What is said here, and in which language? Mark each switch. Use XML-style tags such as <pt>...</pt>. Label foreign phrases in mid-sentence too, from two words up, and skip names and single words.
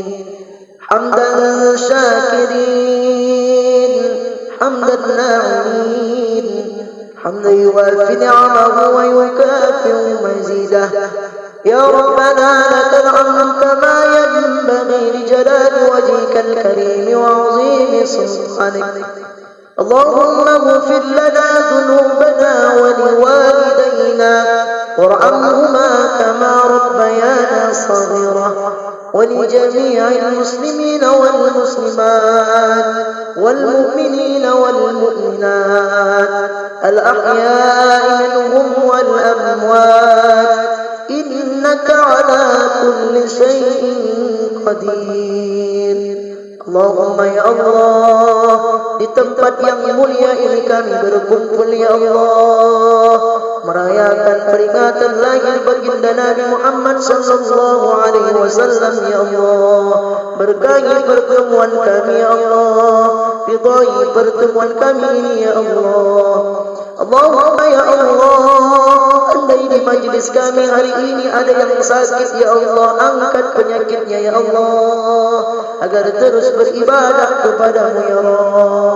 <ar>حمدا شاكرين حمدا ناعمين حمدا يوافي نعمه ويكافئ مزيده. يا ربنا لك الحمد كما ينبغي لجلال وجهك الكريم وعظيم سلطانك. اللهم اغفر لنا ذنوبنا ولوالدينا وارحمهما كما ربيانا صغيرا. ولجميع المسلمين والمسلمات والمؤمنين والمؤمنات الأحياء منهم والأموات إنك على كل شيء قدير. اللهم يا الله,</ar> <id>di tempat yang mulia ini kami berkumpul</id> <ar>يا الله,</ar> <id>merayakan peringatan lahir baginda Nabi Muhammad</id> <ar>صلى الله عليه وسلم يا الله.</ar> <id>Berkahi pertemuan kami</id> <ar>يا الله,</ar> <id>ridai pertemuan kami ini</id> <ar>يا الله. اللهم يا الله,</ar> <id>andai di majlis kami hari ini ada yang sakit</id> <ar>يا الله,</ar> <id>angkat penyakitnya</id> <ar>يا الله,</ar> <id>agar terus beribadah kepadamu</id> <ar>يا رب.</ar>